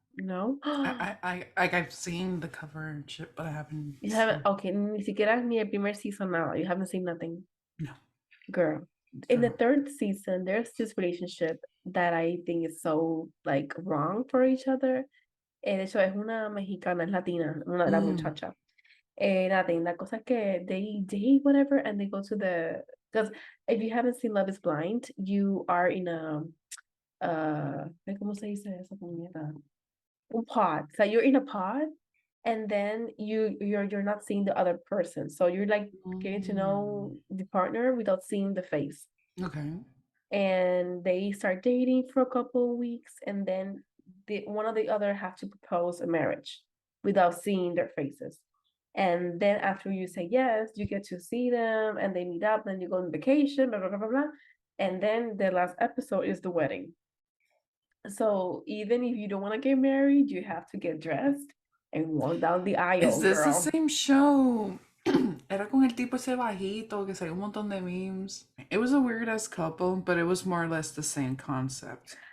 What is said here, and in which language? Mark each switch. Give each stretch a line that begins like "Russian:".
English: No? Like I've seen the cover and shit, but I haven't You haven't, seen.
Spanish: okay, ni siquiera ni el primer season now.
English: You haven't seen nothing. No. Girl. In the Girl. third season, there's this relationship that I think is so like wrong for each other.
Spanish: De hecho, es una mexicana, es latina, una de la Mm. muchacha.
English: Nothing.
Spanish: La cosa es que
English: they date, whatever, and they go to the. Because if you haven't seen Love is Blind, you are in a.
Spanish: ¿Cómo se dice esa puñeta? Un pod.
English: So you're in a pod, and then you're not seeing the other person. So you're like getting to Mm. know the partner without seeing the face. Okay. And they start dating for a couple of weeks, and then one or the other have to propose a marriage without seeing their faces. And then after you say yes, you get to see them, and they meet up. Then you go on vacation, blah blah blah blah blah. And then the last episode is the wedding. So even if you don't want to get married, you have to get dressed and walk down the Is aisle, this the girl. same show?
Spanish: Era con el tipo ese bajito que salió un montón de memes.
English: It was a weird ass couple, but it was more or less the same concept.